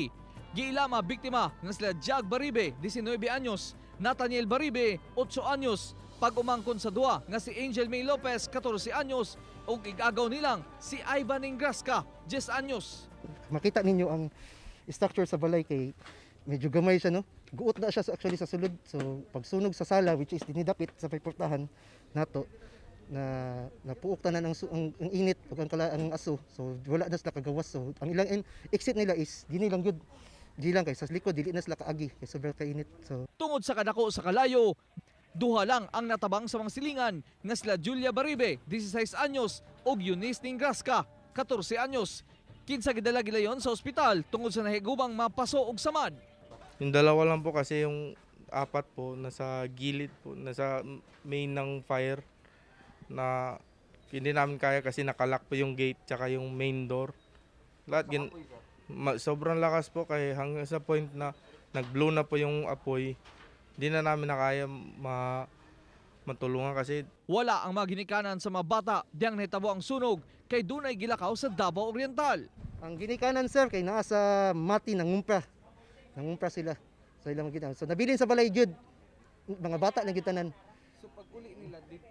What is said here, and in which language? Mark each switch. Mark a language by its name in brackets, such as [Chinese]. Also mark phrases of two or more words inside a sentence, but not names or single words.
[Cebuano] Giilama biktima nga sila Jag Baribe, 19 anyos, Nathaniel Baribe, 8 anyos, pag-umangkon sa duwa nga si Angel May Lopez, 14 anyos, ug igagaw nilang si Ivan Ingrasca, 10 anyos. Makita ninyo ang structure sa balay kay medyo gamay siya, no? Guot na siya actually sa sulod. So pagsunog sa sala [English] which is [Cebuano] dinidapit sa payportahan nato na napuok tanan ang init ug ang aso. So wala na sila kagawas. So ang ilang exit nila is dili lang gyud. Di lang kay sa likod dili na sila kaagi kay sobrang kainit. So Tungod sa kadako sa kalayo, duha lang ang natabang sa mga silingan nga sila Julia Baribe, 16 anyos, ug Eunice Ingrasca, 14 anyos. Kinsa gidala gilayon sa ospital tungod sa nahigubang mapaso og samad. [Filipino] Yung dalawa lang po kasi yung apat po nasa gilid po, nasa main ng fire na hindi namin kaya kasi nakalak po yung gate tsaka yung main door. Lahat sobrang lakas po kaya hanggang sa point na nag-blow na po yung apoy. Hindi na namin nakaya matulungan kasi [Cebuano] Wala ang mga ginikanan sa mga bata diyang nahitabo ang sunog kay dunay gilakaw sa Davao Oriental. ang ginikanan sir kay naa sa mati nangumpra. Nangumpra sila sa ilang ginikanan. So nabilin sa balay jud mga bata lang gitanan. So pag-uli nila dito,